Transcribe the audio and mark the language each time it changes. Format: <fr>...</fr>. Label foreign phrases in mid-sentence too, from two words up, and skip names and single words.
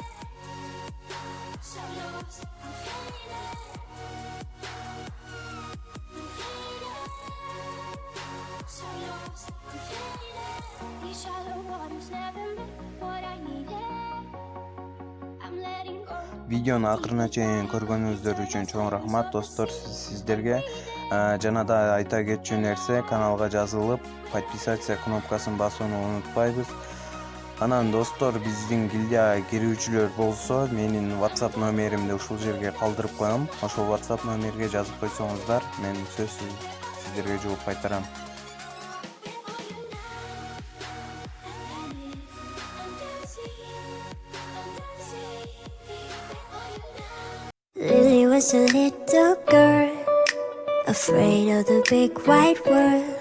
<en>So lost. I'm fading. I'm fading. So lost. I'm fading. These shallow waters never meant what I needed. I'm letting go.</en> <ky>Видеону акырына чейин көргөнүңүздөр үчүн чоң рахмат достор сиздерге. Жана да айта кетчү нерсе, каналга жазылып, подписация кнопкасын басууну унутпайбыз. Анан достор, биздин гильдияга кирүүчүлөр болсо, менин WhatsApp номеримди ушул жерге калтырып коем. Ошол WhatsApp номерге жазып койсоңуздар, мен сөзсүз сиздерге жооп кайтарам.</ky> <en>Lily was a little girl, afraid of the big white world.</en>